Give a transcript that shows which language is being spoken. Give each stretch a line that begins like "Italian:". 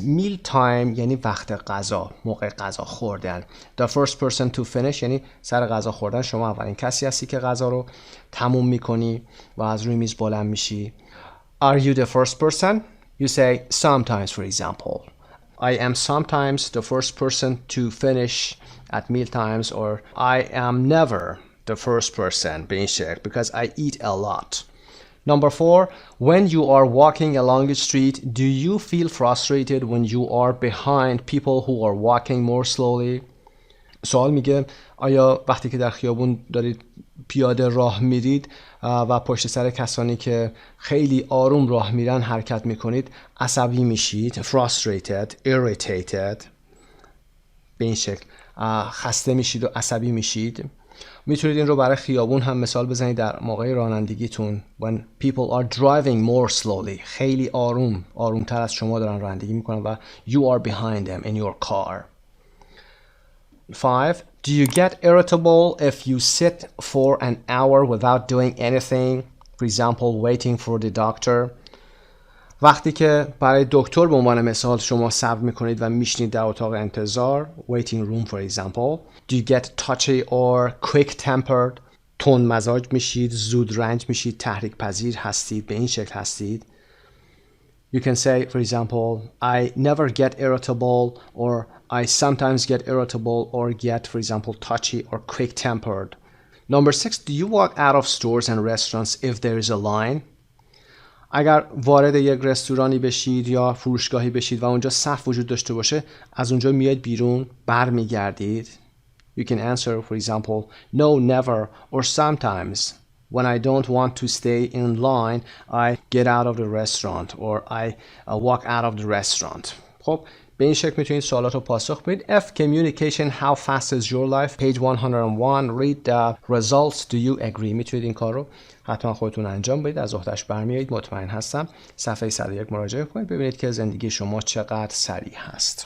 English: Meal time
Persian: یعنی وقت غذا، موقع غذا خوردن.
English: The first person to finish
Persian: یعنی سر غذا خوردن. شما اولین کسی هستی که غذا رو تموم میکنی و از روی میز بلند میشی.
English: Are you the first person? You say sometimes, for example. I am sometimes the first person to finish at meal times, or I am never the first person
Persian: به این شکل
English: because I eat a lot. Number 4, when you are walking along the street, do you feel frustrated when you are behind people who are walking more slowly?
Persian: سوال میگه آیا وقتی که در خیابون دارید پیاده راه میرید و پشت سر کسانی که خیلی آروم راه میرن حرکت میکنید عصبی میشید؟
English: Frustrated, irritated
Persian: به این شکل خسته میشید و عصبی میشید. میتونید این رو برای خیابون هم مثال بزنید در موقع رانندگیتون.
English: When people are driving more slowly.
Persian: خیلی آرومتر از شما دارن رانندگی میکنن و
English: you are behind them in your car. 5. Do you get irritable if you sit for an hour without doing anything? For example, waiting for the doctor.
Persian: وقتی که برای دکتر به عنوان مثال شما صبر میکنید و میشینید در اتاق انتظار
English: waiting room for example. Do you get touchy or quick-tempered?
Persian: تند مزاج میشید، زود رنج میشید، تحریک پذیر هستید، به این شکل هستید.
English: You can say for example I never get irritable or I sometimes get irritable or get for example touchy or quick-tempered. Number 6. Do you walk out of stores and restaurants if there is a line?
Persian: اگر وارد یک رستورانی بشید یا فروشگاهی بشید و اونجا صف وجود داشته باشه از اونجا میاید بیرون برمیگردید.
English: You can answer for example no never or sometimes when I don't want to stay in line I get out of the restaurant or I walk out of the restaurant.
Persian: خب به این شکل میتونید سوالات رو پاسخ بدید.
English: F. Communication. How fast is your life? Page 101. Read the results. Do you agree?
Persian: میتونید این کار رو حتما خودتون انجام بدید. از عهده‌اش برمیایید. مطمئن هستم. صفحه 101 مراجعه کنید ببینید که زندگی شما چقدر سریع هست.